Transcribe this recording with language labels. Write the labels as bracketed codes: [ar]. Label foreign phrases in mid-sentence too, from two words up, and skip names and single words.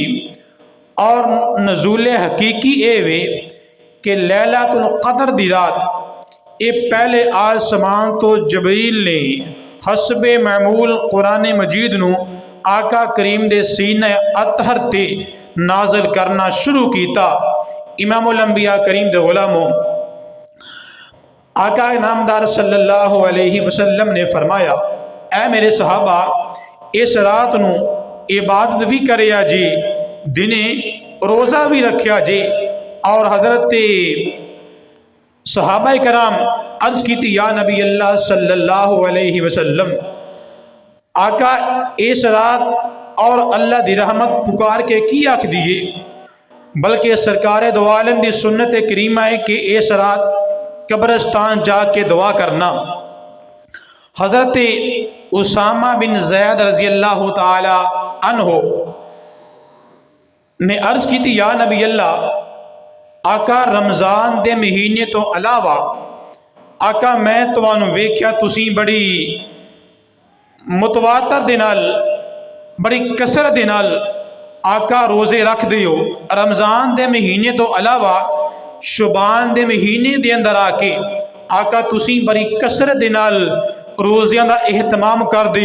[pa] اور نزول حقیقی اے وے کہ لیلۃ القدر دی رات ایہہ پہلے آسمان توں جبریل نے حسب معمول قرآن مجید نوں آقا کریم دے سینے اطہر تے نازل کرنا شروع کیتا. [ar] إمام الأنبياء [pa] کریم دے غلاموں آقا نامدار [ar] صلى الله عليه وسلم [pa] نے فرمایا اے میرے صحابہ اس رات نوں عبادت وی کریا جی، دنے روزہ وی رکھیا جی. اور حضرت صحابہ کرام عرض کی [ar] يا نبي الله صلى الله عليه وسلم [pa] آقا اس رات اور اللہ دی رحمت پکار کے کی آکھ دئے، بلکہ سرکار دو عالم دی سنت کریمہ اے کہ اس رات قبرستان جا کے دعا کرنا. حضرت اسامہ بن زید [ar] رضي الله تعالى عنه [pa] نے عرض کی تھی [ar] يا نبي الله [pa] آقا رمضان دے مہینے توں علاوہ آقا میں تہانوں ویکھیا تسی بڑی متواتر دے نال بڑی کثرت دے نال آقا روزے رکھ دیو. رمضان دے مہینے توں علاوہ شعبان دے مہینے دے اندر آ کے آقا تسی بڑی کثرت دے نال روزیاں دا اہتمام کر دیو.